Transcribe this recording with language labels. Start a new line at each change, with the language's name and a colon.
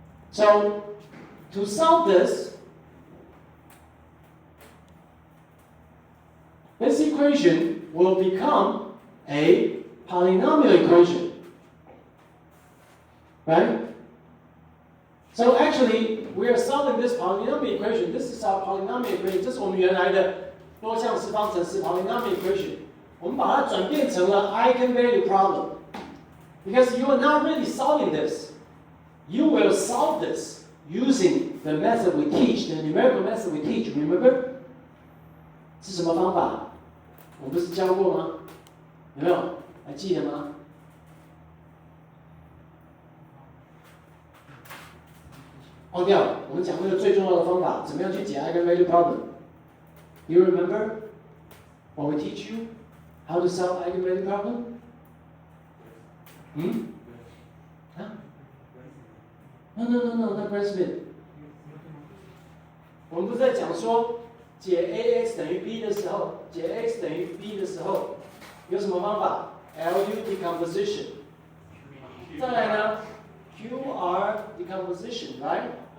English: So, to solve this equation will become a polynomial equation. Right? So actually, we are solving this polynomial equation. This is our polynomial equation.
Chinese: 这是我们原来的多项式方程式 polynomial equation. 我们把它转变成了 eigenvalue problem.
English: Because you are not really solving this. You will solve this using the method we teach, the numerical method we teach. Remember?
Chinese: 是什么方法？我们不是教过吗？有没有？还记得吗？忘掉了，我们讲那个最重要的方法，怎么样去解 eigenvalue problem？
English: You remember when we teach you how to solve eigenvalue problem？啊 ？No, not Smith。
Chinese: 我们不是在讲说解 ax 等于 b 的时候，解 x 等于 b 的时候，有什么方法 ？LU decomposition。再来呢 ？QR decomposition，right？